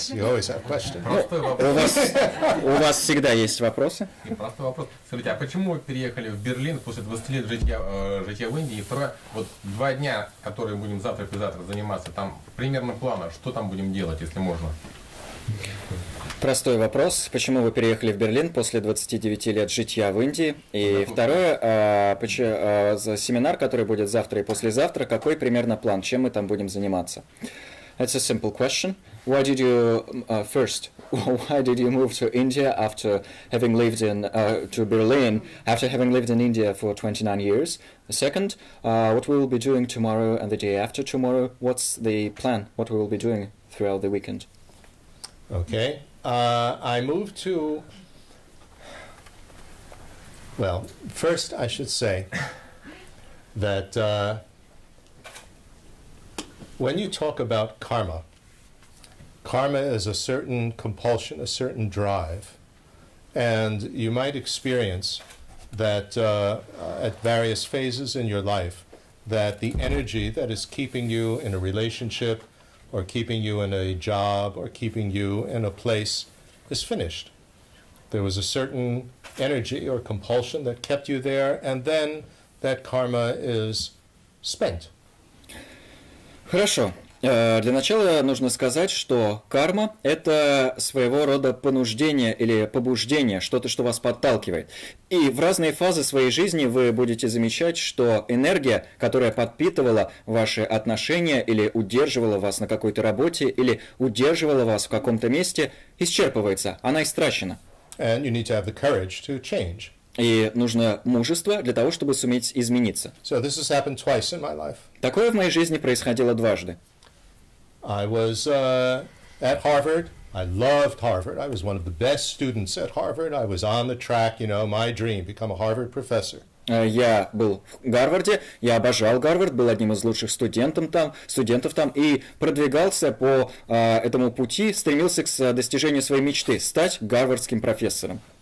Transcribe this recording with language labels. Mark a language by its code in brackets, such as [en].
[en] Yes, you always have questions. [ru] У вас всегда есть вопросы. Простой вопрос. Скажите, а почему вы переехали в Берлин после 20 лет житья в Индии? И второе, вот 2 дня, которые будем завтра и завтра заниматься, там примерно плана, что там будем делать, если можно? Простой вопрос. Почему вы переехали в Берлин после 29 лет житья в Индии? И второе, за семинар, который будет завтра и послезавтра, какой примерно план? Чем мы там будем заниматься? [en] That's a simple question. Why did you why did you move to India after having lived to Berlin after having lived in India for 29 years? Second, what we will be doing tomorrow and the day after tomorrow? What's the plan? What we will be doing throughout the weekend? Okay. I moved to, well, first I should say that when you talk about karma, karma is a certain compulsion, a certain drive, and you might experience that at various phases in your life, that the energy that is keeping you in a relationship or keeping you in a job, or keeping you in a place, is finished. There was a certain energy or compulsion that kept you there, and then that karma is spent. [ru] Хорошо. Для начала нужно сказать, что карма – это своего рода понуждение или побуждение, что-то, что вас подталкивает. И в разные фазы своей жизни вы будете замечать, что энергия, которая подпитывала ваши отношения или удерживала вас на какой-то работе, или удерживала вас в каком-то месте, исчерпывается, она истрачена. [en] And you need to have the courage to change. [ru] И нужно мужество для того, чтобы суметь измениться. [en] So this has happened twice in my life. [ru] Такое в моей жизни происходило дважды. [en] I was at Harvard. I loved Harvard. I was one of the best students at Harvard. I was on the track, my dream, become a Harvard professor. [ru] Я был в Гарварде, я обожал Гарвард, был одним из лучших студентов там и продвигался по этому пути, стремился к достижению своей мечты, стать гарвардским профессором.